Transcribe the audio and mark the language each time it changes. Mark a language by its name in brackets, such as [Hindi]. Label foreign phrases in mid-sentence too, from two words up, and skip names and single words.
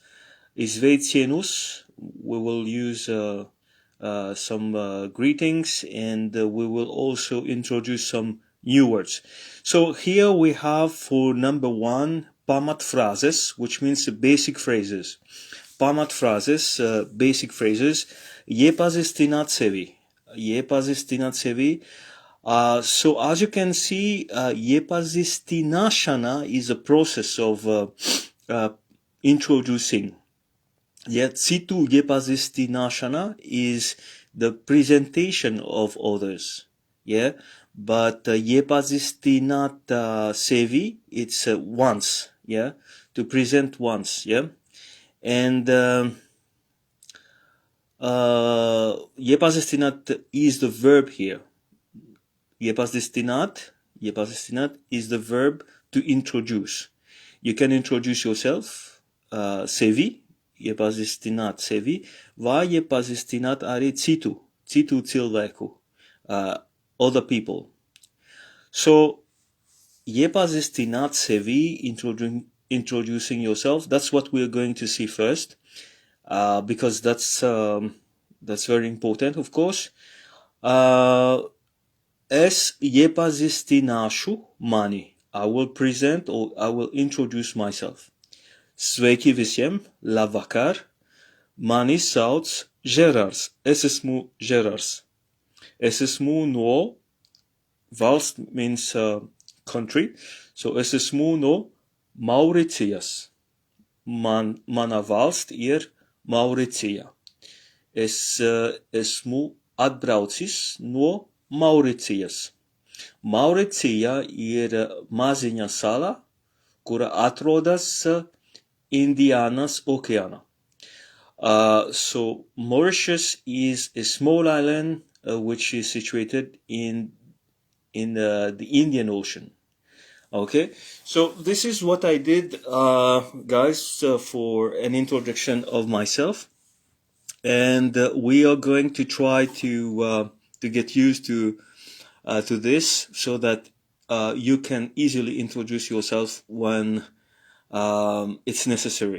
[English] Izveicienus, we will use some greetings, and we will also introduce some new words. So here we have for number 1, pamatphrases, which means basic phrases. Pamatphrases, basic phrases. [Latvian] Iepazīstināt sevi. [English] So as you can see, iepazīstināšana is a process of introducing. Yet [Latvian] citu iepazīstināšana [English] is the presentation of others. Yeah, but [Latvian] iepazīstināt sevi, [English] it's once. Yeah, to present once. Yeah, and iepazīstināt is the verb here. Iepazīstināt is the verb to introduce. You can introduce yourself, [Latvian] sevi, iepazīstināt sevi, vai iepazīstināt arī citu cilvēku, [English] other people. So, [Latvian] iepazīstināt sevi, [English] introducing yourself, that's what we're going to see first, because that's very important, of course. [Latvian] Es iepazīstināšu mani. [English] I will present, or I will introduce myself. [Latvian] Sveiki visiem, labvakar. Mani sauc Gerards. Es esmu Gerards. Es esmu no, valsts [English] means country, so [Latvian] es esmu no Mauricijas. Mana valsts ir Mauricija. Es esmu atbraucis no Mauricijas. Mauricija ir maziņa sala, kura atrodas Indiānas okeānā. [English] So Mauritius is a small island which is situated in in the Indian Ocean. Okay, so this is what I did, guys, for an introduction of myself, and we are going to try to get used to this, so that you can easily introduce yourself when it's necessary.